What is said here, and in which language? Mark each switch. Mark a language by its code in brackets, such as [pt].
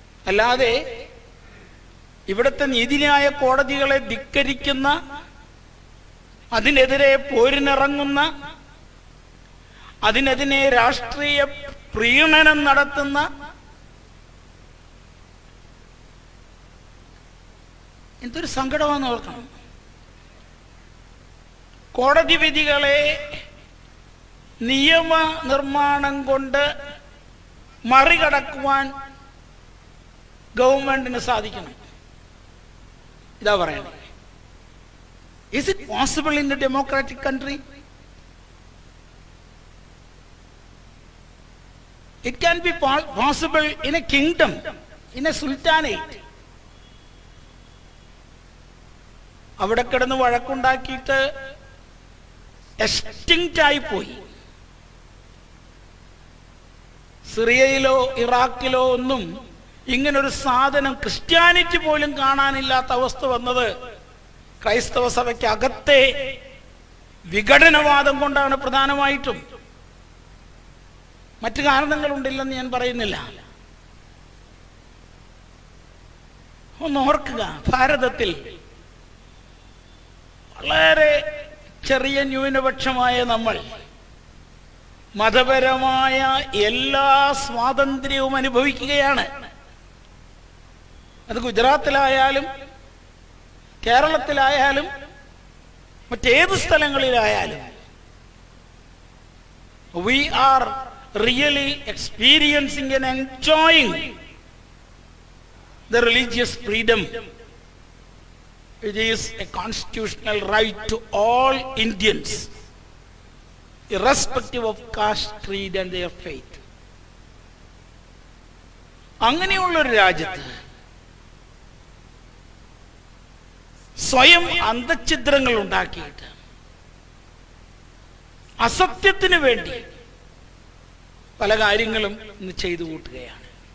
[ml] അല്ലാതെ ഇവിടുത്തെ നീതിന്യായ കോടതികളെ ധിക്കരിക്കുന്ന, അതിനെതിരെ പോരിനിറങ്ങുന്ന, അതിനെതിരെ രാഷ്ട്രീയ പ്രീണനം നടത്തുന്ന എന്തൊരു സങ്കടമാണെന്ന് ഓർക്കണം. കോടതി വിധികളെ നിയമ നിർമ്മാണം കൊണ്ട് മറികടക്കുവാൻ ഗവൺമെന്റിന് സാധിക്കണം. ഇതാ പറയണേ. [en] Is it possible in a democratic country? It can be possible in a kingdom, in a sultanate. [ml] അവിടെ കിടന്ന് വഴക്കുണ്ടാക്കിയിട്ട് എക്സ്റ്റിങ്ക്റ്റ് ആയി പോയി. സിറിയയിലോ ഇറാഖിലോ ഒന്നും ഇങ്ങനൊരു സാധനം ക്രിസ്ത്യാനിറ്റി പോലും കാണാനില്ലാത്ത അവസ്ഥ വന്നത് ക്രൈസ്തവ സഭയ്ക്ക് അകത്തെ വിഘടനവാദം കൊണ്ടാണ് പ്രധാനമായിട്ടും. മറ്റു കാരണങ്ങളുണ്ടില്ലെന്ന് ഞാൻ പറയുന്നില്ല. ഒന്ന് ഓർക്കുക, ഭാരതത്തിൽ വളരെ ചെറിയ ന്യൂനപക്ഷമായ നമ്മൾ മതപരമായ എല്ലാ സ്വാതന്ത്ര്യവും അനുഭവിക്കുകയാണ്. അത് ഗുജറാത്തിലായാലും കേരളത്തിലായാലും മറ്റേത് സ്ഥലങ്ങളിലായാലും [en] we are really experiencing and enjoying the religious freedom, it is a constitutional right to all Indians, irrespective of caste, creed and their faith. [ml] അങ്ങനെയുള്ളൊരു രാജ്യത്ത് സ്വയം അന്തഛിദ്രങ്ങൾ ഉണ്ടാക്കിയിട്ട് അസത്യത്തിന് വേണ്ടി പല കാര്യങ്ങളും ഇന്ന് ചെയ്തു കൂട്ടുകയാണ്.